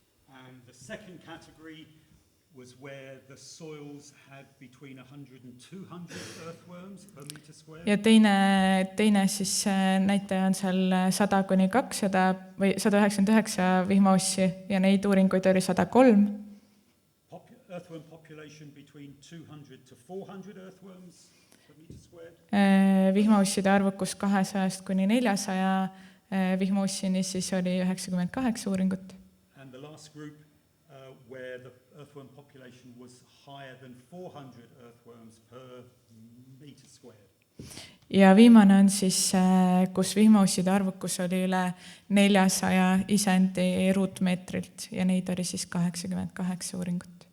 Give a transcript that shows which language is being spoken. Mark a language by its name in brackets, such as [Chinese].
[English] And the second category was where the soils had between 100 and 200 earthworms per meter square. [Estonian] Ja teine siis näitaja on seal 100 kuni 200 või 199 vihmaussi ja neid uuringuid oli 103. [English] Earthworm population between 200 to 400 earthworms per meter squared. [Estonian] Vihmausside arvukus 200 kuni 400 vihmaussini siis oli 98 uuringut. [English] And the last group where the earthworm population was higher than 400 earthworms per meter squared. [Estonian] Ja viimane on siis, kus vihmausside arvukus oli üle 400 isendi ruutmeetrilt ja neid oli siis 88 uuringut.